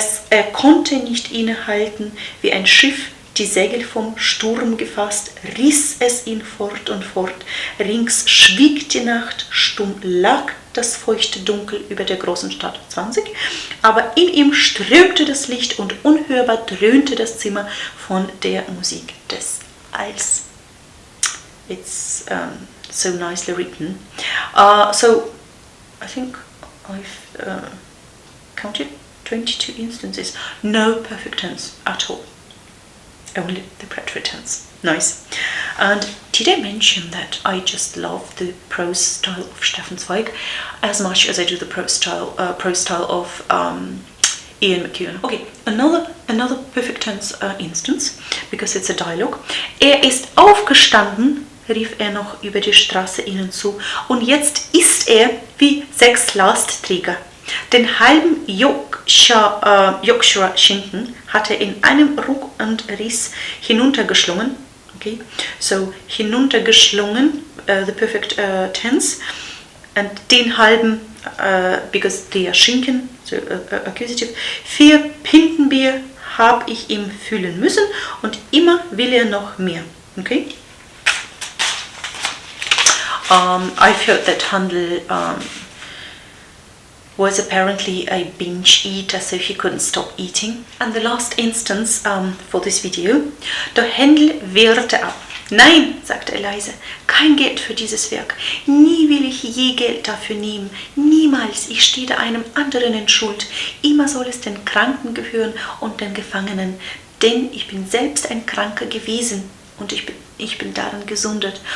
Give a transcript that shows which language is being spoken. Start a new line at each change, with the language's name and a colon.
German: Er konnte nicht innehalten, wie ein Schiff, die Segel vom Sturm gefasst, riss es ihn fort und fort. Rings schwieg die Nacht, stumm lag das feuchte Dunkel über der großen Stadt, 20. Aber in ihm strömte das Licht und unhörbar dröhnte das Zimmer von der Musik des Alls.
English: It's so nicely written. So I think I've counted 22 instances. No perfect tense at all. Only the preterite tense. Nice. And did I mention that I just love the prose style of Stefan Zweig as much as I do the prose style of Ian McEwan? Okay, another perfect tense instance, because it's a dialogue.
German: Er ist aufgestanden, rief er noch über die Straße ihnen zu, und jetzt ist er wie 6 Lastträger. Den halben Yorkshire Schinken hat er in einem Ruck und Riss hinuntergeschlungen.
English: Okay, so
German: hinuntergeschlungen,
English: the perfect tense, and
German: den halben,
English: because
German: der Schinken,
English: so accusative,
German: 4 Pintenbier habe ich ihm füllen müssen und immer will er noch mehr.
English: Okay. I've heard that Händel was apparently a binge eater, so he couldn't stop eating. And the last instance for this video,
German: doch Händel wehrte ab. Nein, sagte er leise, kein Geld für dieses Werk. Nie will ich je Geld dafür nehmen. Niemals, ich stehe einem anderen in Schuld. Immer soll es den Kranken gehören und den Gefangenen. Denn ich bin selbst ein Kranker gewesen und ich bin daran gesundet.